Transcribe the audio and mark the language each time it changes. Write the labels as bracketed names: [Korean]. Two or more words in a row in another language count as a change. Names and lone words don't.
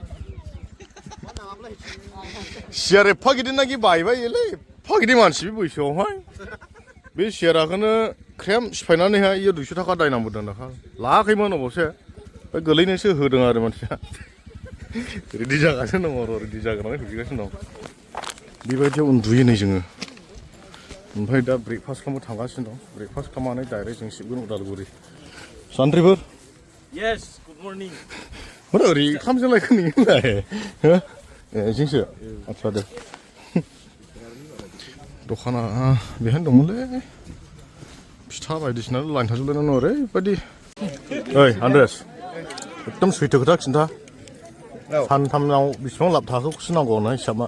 [Bodo] सियार एफा गिदिर नाखि बायबायलै एफा गिदिर मानसि बे बैसोआवहाय बे सियाराखौनो ख्रेम सिफायनानैहाय इयो 200 थाखा दाय नांबोदों दाखा लायाखैमोन अबसे गोलैनोसो होदों आरो मानसिया रेडि जागासिनो दङ र' रेडि जागानानै फैगासिनो दं बेबायदियाव उन्दुयो नै जोङो ओमफ्राय दा ब्रेकफास्ट खालामनो थांगासिनो दं ब्रेकफास्ट खालामनानै डाइरेक्ट जों सिबगोन उदालगुरि सान्थ्रिफोर [English] Yes, good morning. [Bodo] मा ओरै खामजों लायखो नोंलाय ए जोंसो आदसा दे दखाना बेहायनो दंमोनलै फिथा बायदिसिना लाइन थाजोबलायनानै ओरैबायदि ओइ आन्ड्रेस एकदम सैथो खोथा खिन्था सानथामनाव बेसेबां लाब थाखोखौसो नांगौ ना हिसाबा